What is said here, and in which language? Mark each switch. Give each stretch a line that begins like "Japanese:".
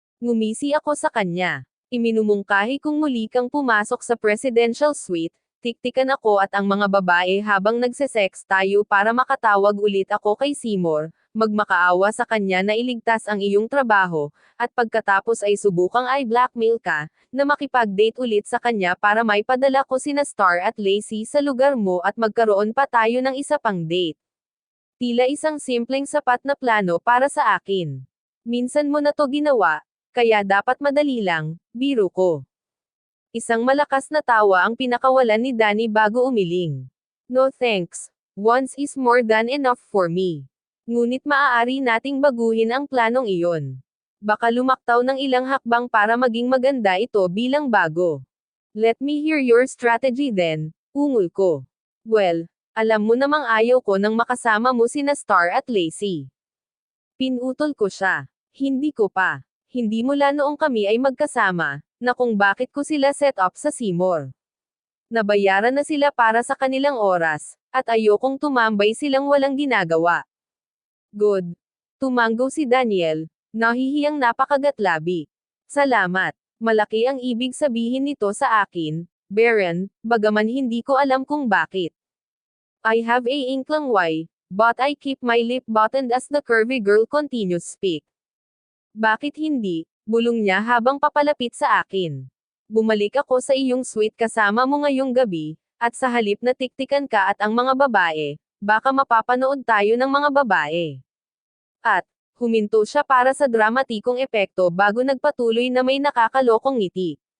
Filipino: Ngumisi ako sa kanya. Iminumungkahi kung muli kang pumasok sa presidential suite, tiktikan ako at ang mga babae habang nagsesex tayo para makatawag ulit ako kay Seymour, magmakaawa sa kanya na iligtas ang iyong trabaho, at pagkatapos ay subukang i-blackmail ka, na makipag-date ulit sa kanya para may padala ko sina Star at Lacey sa lugar mo at magkaroon pa tayo ng isa pang date. Tila isang simpleng sapat na plano para sa akin. Minsan mo na to ginawa, kaya dapat madali lang, biro ko. Isang malakas na tawa ang pinakawalan ni Danny bago umiling.
English: No thanks. Once is more than enough for me.
Filipino: Ngunit maaari nating baguhin ang planong iyon. Baka lumaktaw ng ilang hakbang para maging maganda ito bilang bago.
English: Let me hear your strategy then,
Filipino: ungol ko.
English: Well,
Filipino: alam mo namang ayaw ko nang makasama mo sina Star at Lacey. Pinutol ko siya. Hindi ko pa. Hindi mula noong kami ay magkasama, na kung bakit ko sila set up sa Seymour. Nabayaran na sila para sa kanilang oras, at ayokong tumambay silang walang ginagawa.
English: Good.
Filipino: Tumanggo si Daniel, nahihiyang napakagatlabi. Salamat. Malaki ang ibig sabihin nito sa akin, Baron, bagaman hindi ko alam kung bakit.
English: I have a inkling why, but I keep my lip buttoned as the curvy girl continues speak.
Filipino: Bakit hindi? Bulong niya habang papalapit sa akin. Bumalik ako sa iyong suite kasama mo ngayong gabi, at sa halip na tiktikan ka at ang mga babae, baka mapapanood tayo ng mga babae. At, huminto siya para sa dramatikong epekto bago nagpatuloy na may nakakalokong ngiti.